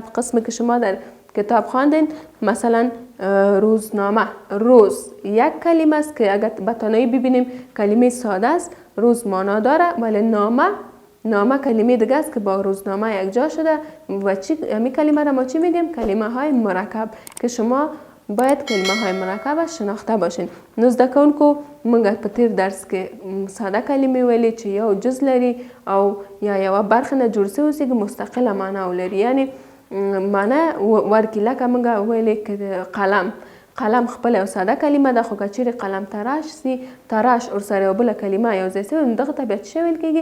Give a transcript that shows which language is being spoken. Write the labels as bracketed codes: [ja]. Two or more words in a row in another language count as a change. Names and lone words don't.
[fa] قسمی که شما در کتاب خواندین مثلا روزنامه، روز یک کلمه است که اگر به تنهایی ببینیم کلمه ساده است. روز معنا داره ولی نامه کلمه دیگه است که با روزنامه یک جا شده و همین کلمه را ما چی میگیم؟ کلمه های مرکب که شما باید کلمه های مرکب شناخته باشین. [ps] نو زده کوونکو موږ په تیر درس کې ساده کلمې ویلې چې یو جز لري او یا یوه برخه نه جوړ شوی اوسي مستقله معنا ولري، یعنی معنا ورکړي. لکه موږ ویلې که قلم خپل یو ساده کلمه ده، خو که چیرې قلم تراش سي، تراش ورسره یو بله کلمه یو ځای سوی، نو دغه ته بیا څه ویل کېږي؟